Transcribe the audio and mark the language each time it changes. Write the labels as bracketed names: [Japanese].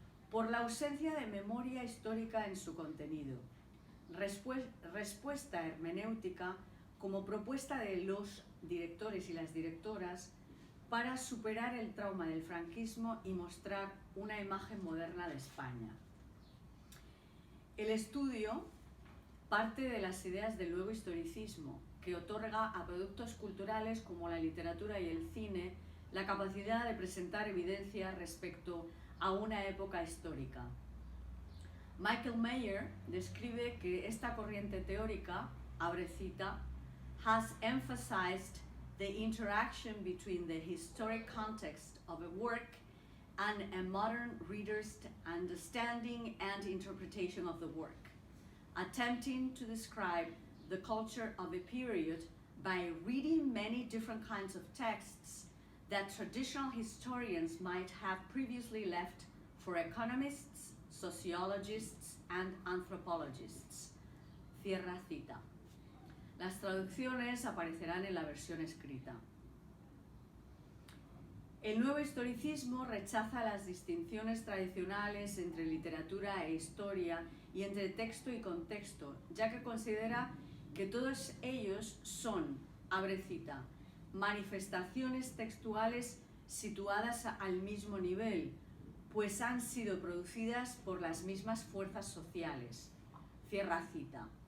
[Spanish] por la ausencia de memoria histórica en su contenido, respuesta hermenéutica como propuesta de los directores y las directoras para superar el trauma del franquismo y mostrar una imagen moderna de España. El estudio parte de las ideas del nuevo historicismo, que otorga a productos culturales como la literatura y el cine la capacidad de presentar evidencia respecto a una época histórica. [English] Michael Mayer [Spanish] describe que esta corriente teórica, abre cita, [English] has emphasized the interaction between the historic context of a work and a modern reader's understanding and interpretation of the work, attempting to describe the culture of a period by reading many different kinds of texts that traditional historians might have previously left for economists, sociologists, and anthropologists. [Spanish] Cierra cita. Las traducciones aparecerán en la versión escrita. El nuevo historicismo rechaza las distinciones tradicionales entre literatura e historia y entre texto y contexto, ya que considera que todos ellos son, abre cita, manifestaciones textuales situadas al mismo nivel, pues han sido producidas por las mismas fuerzas sociales. Cierra cita.